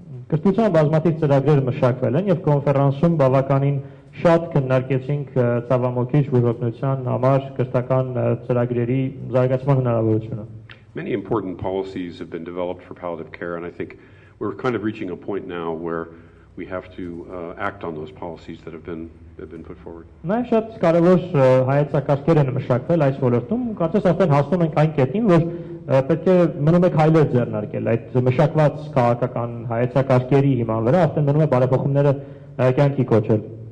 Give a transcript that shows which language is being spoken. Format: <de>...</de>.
<hy>Կրթության բազմաթիվ ծրագրեր մշակվել են եւ կոնֆերանսում բավականին շատ քննարկեցինք ցավամոքիչ բուժօգնության համար կրթական ծրագրերի զարգացման հնարավորությունը։</hy> <en>Many important policies have been developed for palliative care, and I think we're kind of reaching a point now where we have to act on those policies that have been put forward.</en> <hy>Նաև շատ կարևոր հայեցակարգեր են մշակվել այս ոլորտում, կարծես արդեն հասնում ենք այն կետին, որ պետք է մնում է քայլեր ձեռնարկել այդ մշակված քաղաքական հայեցակարգերի հիման վրա, արդեն մնում է բարեփոխումները կյանքի կոչել։</hy>